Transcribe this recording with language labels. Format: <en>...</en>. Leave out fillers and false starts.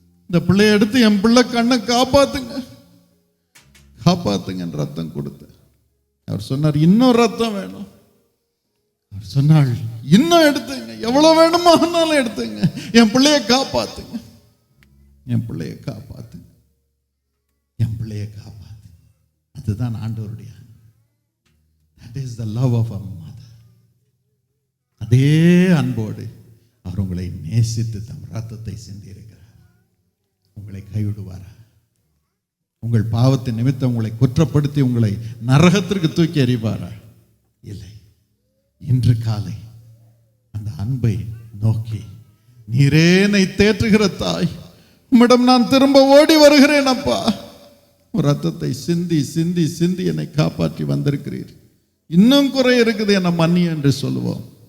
<ta>இந்த பிள்ளையை எடுத்து என் பிள்ளை கண்ணை காப்பாத்துங்க காப்பாத்துங்க ரத்தம் கொடுத்து. அவர் சொன்னார், இன்னும் ரத்தம் வேணும். அவர் சொன்னாள், இன்னும் எடுத்துங்க, எவ்வளவு வேணுமானாலும் எடுத்துங்க, என் பிள்ளையை காப்பாத்துங்க, என் பிள்ளையை காப்பாத்துங்க, என் பிள்ளையை காப்பாத்துங்க. அதுதான் ஆண்டவருடைய,</ta> <en>that is the love of a mother.</en> <ta>அதே அன்போடு அவர் உங்களை நேசித்து தம் ரத்தத்தை சிந்தி இருக்கிறார். உங்களை கைவிடுவாரா? உங்கள் பாவத்தின் நிமித்தம் உங்களை குற்றப்படுத்தி உங்களை நரகத்திற்கு தூக்கி எறிவாரா? இல்லை. இன்று காலை அந்த அன்பை நோக்கி, நீரே என்னை தேற்றுகிற தாய், உம்மிடம் நான் திரும்ப ஓடி வருகிறேன் அப்பா, ரத்தத்தை சிந்தி சிந்தி சிந்தி என்னை காப்பாற்றி வந்திருக்கிறீர், இன்னும் குறை இருக்குது என மன்னி என்று சொல்லுவோம்.</ta>